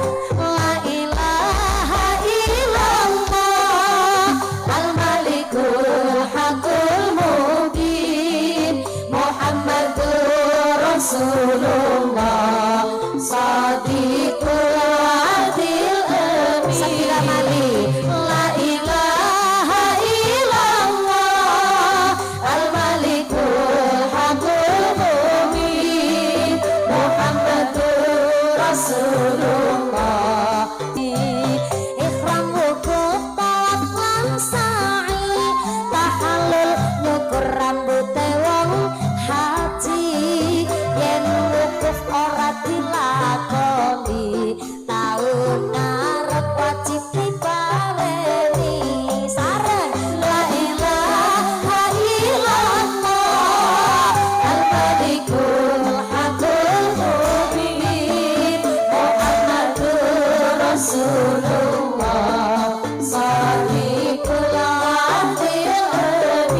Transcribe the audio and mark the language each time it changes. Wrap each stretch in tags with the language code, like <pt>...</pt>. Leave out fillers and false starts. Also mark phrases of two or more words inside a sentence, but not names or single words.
<ar>لا إله إلا الله الملك الحق المبين محمد رسول الله صادق الوعد الأمين. Sabila mali. لا إله إلا الله الملك الحق المبين محمد رسول الله.</ar> <jv>Ikhram wukuf tawaf lan sa'i tahallul nyukur rambute wong haji yen wukuf ora dilakoni taun ngarep wajib dibaleni sareng.</jv> <ar>لا إله إلا الله الملك الحق المبين محمد رسول الله صادق الوعد الأمين.</ar>